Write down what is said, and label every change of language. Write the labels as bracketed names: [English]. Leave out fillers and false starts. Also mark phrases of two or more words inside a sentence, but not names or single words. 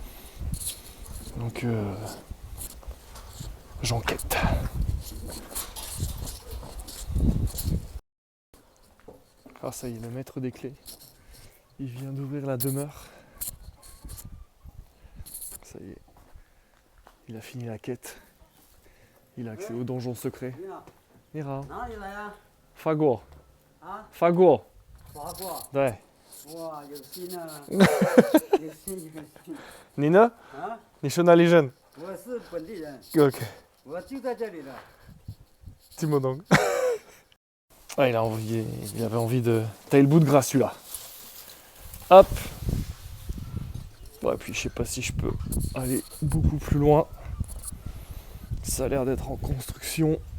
[French] Donc, j'enquête. Ah ça y est, le maître des clés, il vient d'ouvrir la demeure. Ça y est, il a fini la quête. Il a accès au donjon secret. Mira, [Chinese] 哪里来呀？法国，啊，法国，法国。对，哇，有心啊！有心有心。你呢？啊，你是哪里人我是本地人，？OK，我就在这里的。 [French] dis-moi donc. Ah, il avait envie de tailler le bout de gras celui-là. Hop. Bon, et puis je sais pas si je peux aller beaucoup plus loin. Ça a l'air d'être en construction.